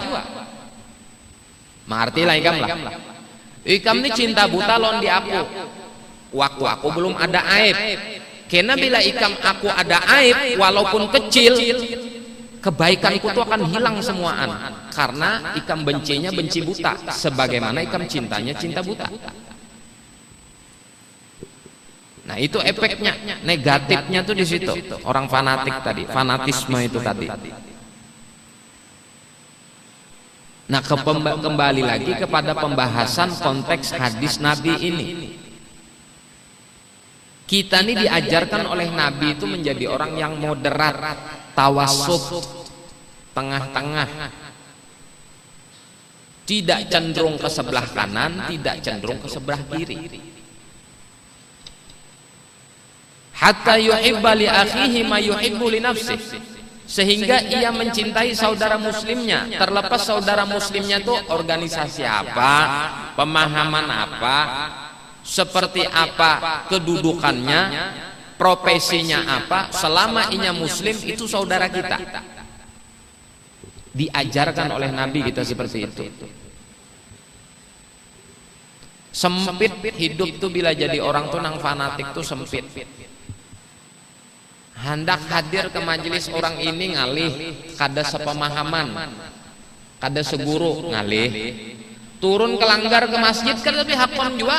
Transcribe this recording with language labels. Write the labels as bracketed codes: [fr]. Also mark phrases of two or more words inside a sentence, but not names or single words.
[bjn] Mengerti lah ikam lah. Ikam ini cinta buta lon di aku. Waktu aku belum ada aib. Kena bila ikam aku ada aib walaupun kecil, kebaikanku tuh akan hilang semuaan. Karena ikam bencinya benci buta, sebagaimana ikam cintanya cinta buta. [id] Nah itu efeknya, negatifnya tuh di situ. Orang fanatik tadi, fanatisme itu tadi. Nah kembali lagi kepada pembahasan konteks hadis Nabi ini. Kita ini diajarkan oleh Nabi itu menjadi orang yang moderat, tawasut, tengah-tengah. Tidak cenderung ke sebelah kanan, tidak cenderung ke sebelah kiri. [ar] حتى يحب لأخيه ما يحب لنفسه, [id] sehingga ia mencintai saudara muslimnya, terlepas saudara muslimnya itu organisasi apa, pemahaman apa, seperti apa kedudukannya, profesinya apa, selama inya muslim itu saudara kita. Diajarkan oleh Nabi kita seperti itu. [bjn] Sempit hidup tuh bila jadi orang tuh nang fanatik tuh sempit. Hendak hadir ke majelis orang ini ngalih, kada sepemahaman, kada seguru ngalih. Turun ke langgar ke masjid kan lebih hakon juga.